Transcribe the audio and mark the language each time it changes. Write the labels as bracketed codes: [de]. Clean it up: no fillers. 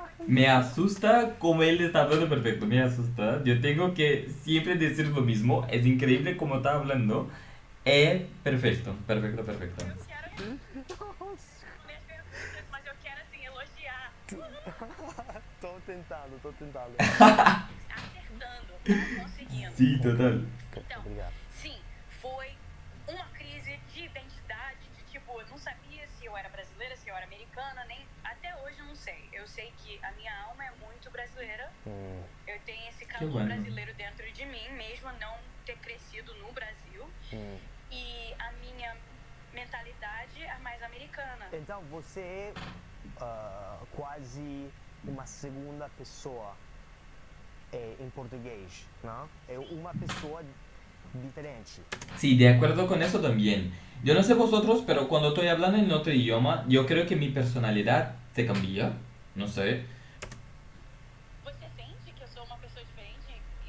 [es] Me asusta como él está hablando perfecto, me asusta. Yo tengo que siempre decir lo mismo, es increíble como está hablando. Perfecto, perfecto, perfecto. [pt] Eu quero responder as perguntas, mas eu quero, assim, elogiar. Tô tentando. Acertando, tá conseguindo. [es] Sí, total. [pt] Então, Obrigado. sim, foi uma crise de identidade, de tipo, eu não sabia se eu era brasileira, se eu era americana, nem até hoje eu não sei. Eu sei que a minha alma é muito brasileira, eu tenho esse calor [es] bueno. [pt] brasileiro dentro de mim, mesmo não ter crescido no Brasil, e a minha mentalidade é mais americana. Então você é quase uma segunda pessoa em português, não? É uma pessoa diferente. [es] Sí, de acuerdo con eso también. Yo no sé vosotros, pero cuando estoy hablando en otro idioma, yo creo que mi personalidad se cambia. No sé. [pt] Você sente que eu sou uma pessoa diferente?